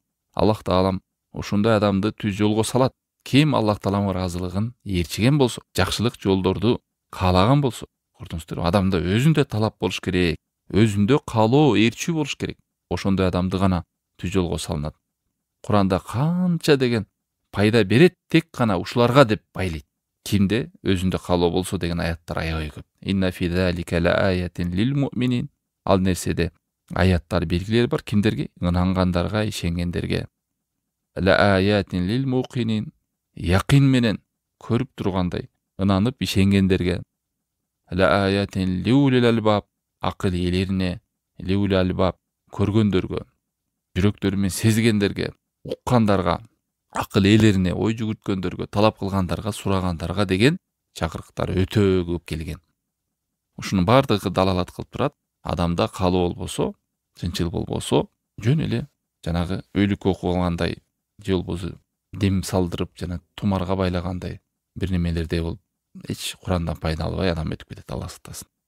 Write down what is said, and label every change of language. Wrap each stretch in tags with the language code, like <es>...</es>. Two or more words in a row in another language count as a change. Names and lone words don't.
<ky>Аллах Таалам ошондой адамды түз жолго салат. Ким Аллах Тааланын ыраазылыгын ээрчиген болсо, жакшылык жолдорду каалаган болсо, көрдүңүздөр, адамда өзүндө талап болуш керек, өзүндө каалоо, ээрчүү болуш керек. Ошондой адамды гана түз жолго салынат. Куранда канча деген пайда берет, тек гана ушуларга деп байлайт. Кимде өзүндө каалоо болсо деген аяттар аябай көп.</ky> <ar>إن في ذلك لآيات للمؤمنين.</ar> <ky>Ал нерседе аяттар, белгилер бар кимдерге? Ынангандарга, ишенгендерге.</ky> <ar>لآيات للموقنين.</ar> <ky>Якин менен көрүп тургандай, ынанып ишенгендерге.</ky> <ar>لآيات لأولي الألباب.</ar> <ky>Акыл ээлерине,</ky> <ar>لأولي الألباب,</ar> <ky>көргөндөргө, жүрөктөрү менен сезгендерге, уккандарга. акыл ээлерине, ой жүгүрткөндөргө, талап кылгандарга, сурагандарга деген чакырыктар өтө көп келген. Ушунун баардыгы далалат кылып турат. Адамда каалоо болбосо, чынчыл болбосо, жөн эле жанагы өйлүккө кылгандай же болбосо дем салдырып жана тумарга байлагандай бир немелерде болуп эч Курандан пайда албай адам өтүп кетет, Алла сактасын.</ky>